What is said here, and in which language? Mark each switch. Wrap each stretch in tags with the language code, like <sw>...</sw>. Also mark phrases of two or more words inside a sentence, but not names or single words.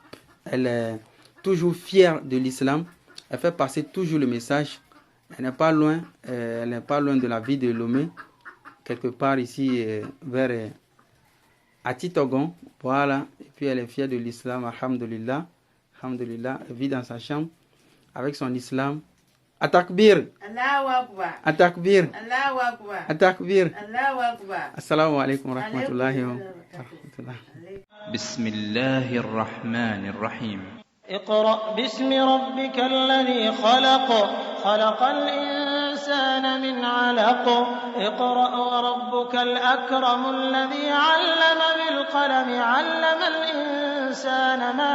<fr>Elle est toujours fière de l'islam. Elle fait passer toujours le message. Elle n'est pas loin de la ville de Lomé, quelque part ici vers Atitogon. Voilà. Et puis elle est fière de l'islam. Alhamdulillah. Alhamdulillah. Elle vit dans sa chambre avec son islam.</fr> <ar>Atakbir. الله أكبر. Atakbir. الله أكبر. Atakbir. الله أكبر. السلام عليكم ورحمة الله وبركاته. بسم الله الرحمن الرحيم اقرأ باسم ربك الذي خلق خلق الإنسان من علق اقرأ وربك الأكرم الذي علم بالقلم علم الإنسان ما</ar>